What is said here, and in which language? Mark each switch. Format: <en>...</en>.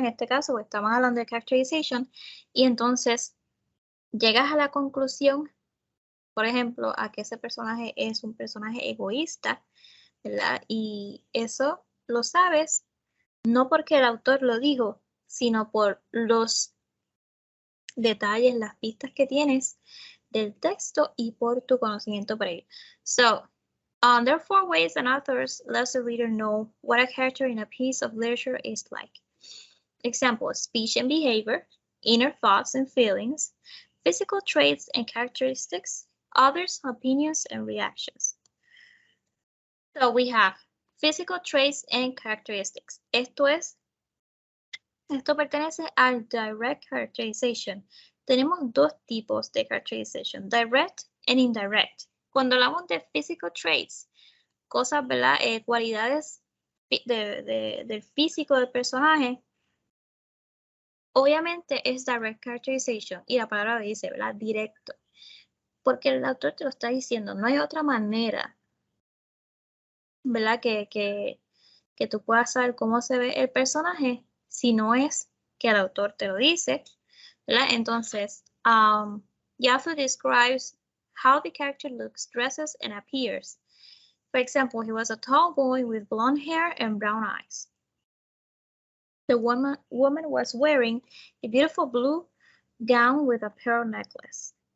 <es>En este caso, pues, estamos hablando de characterization, y entonces llegas a la conclusión, por ejemplo, a que ese personaje es un personaje egoísta, ¿verdad? Y eso lo sabes no porque el autor lo dijo, sino por los detalles, las pistas que tienes del texto y por tu conocimiento previo.</es> <en>So, there are 4 ways an author lets the reader know what a character in a piece of literature is like. Example, speech and behavior, inner thoughts and feelings, physical traits and characteristics, others' opinions and reactions. So we have physical traits and characteristics.</en> <es>Esto pertenece al direct characterization. Tenemos dos tipos de characterization, direct and indirect. Cuando hablamos de physical traits, cosas, ¿verdad? Cualidades del físico del personaje, obviamente es direct characterization y la palabra dice, ¿verdad? Directo. Porque el autor te lo está diciendo, no hay otra manera, ¿verdad? Que tú puedas saber cómo se ve el personaje si no es que el autor te lo dice, ¿verdad?</es> <en>Entonces, the author describes how the character looks, dresses, and appears. For example, he was a tall boy with blonde hair and brown eyes. The woman was wearing a beautiful blue gown with a pearl necklace.</en>